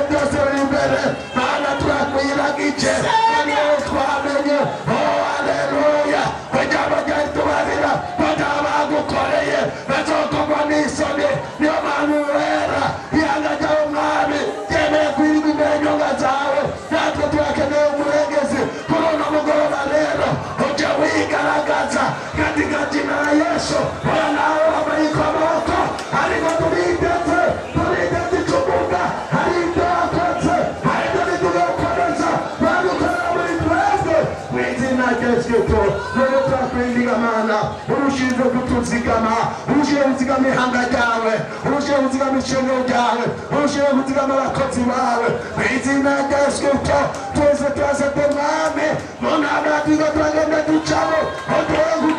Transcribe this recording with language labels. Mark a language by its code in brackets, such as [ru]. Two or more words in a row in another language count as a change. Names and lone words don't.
[rw] byose biri imbere Mana turakwiragije kandi wowe twamenye haleluya kujya bajya tubarira bajya bagukoreye bazokorwa n'isoni niyo mpamvu wera ihanga ryawe mwami ryemeye kwirirwa imbere y'inyonga zawe natwe turakeneye umurengezi kuri uno mugoroba rero ujye wigaragaza [sw] katika jina la Yesu [rw] wala nawe wabariko amaboko ariko turidetse icumunga hari ibyo wakoze hari ibyo bitugakoreza bagukorera muri twebwe mu izina rya Yesu Kristo rero turakwinginga Mana urushize kutuzigama urushize kuzigama ihanga ryawe urushize kuzigama ishengero ryawe urushize kuzigama abakozi bawe mu izina rya Yesu Kristo twese turasabye mwami mu ntambara turiko turagenda ducamo uduhe